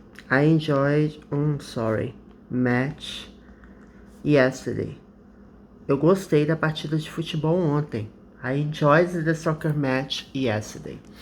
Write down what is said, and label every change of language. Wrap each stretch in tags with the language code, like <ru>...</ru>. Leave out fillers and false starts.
<en>I enjoyed, match yesterday.</en> <pt>Eu gostei da partida de futebol ontem.</pt> <en>I enjoyed the soccer match yesterday.</en>